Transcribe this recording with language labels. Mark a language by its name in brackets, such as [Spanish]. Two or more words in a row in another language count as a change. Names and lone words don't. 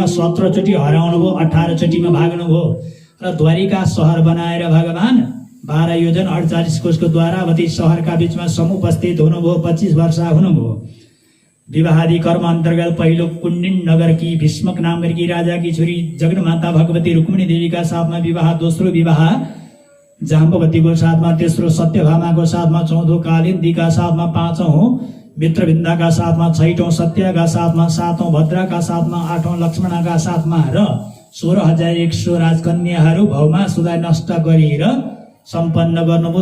[Nepali] 17 चोटि हराउनुभयो, 18 चोटिमा भाग्नुभयो र द्वारिका सहर बनाएर भगवान 12 योजन 48 कोषको द्वारावती सहरका बीचमा समुपस्थित हुनुभयो। 25 वर्ष हुनुभयो। विवाहादि कर्म अन्तर्गत पहिलो कुण्डिन नगरकी भीष्मक नाम गरेकी राजाकी छोरी जगन्माता भगवती रुक्मिणी देवीका साथमा विवाह, दोस्रो विवाह जाम्बवतीको साथमा, तेस्रो सत्यभामाको साथमा, चौथो कालिन्दीका साथमा, 5औं मित्रविन्दाका साथमा, 6औं सत्यका साथमा, 7औं भद्राका साथमा, 8औं लक्ष्मणका साथमा र 16,100 राजकन्याहरू भौमासुरलाई नष्ट गरेर सम्पन्न गर्नुभयो।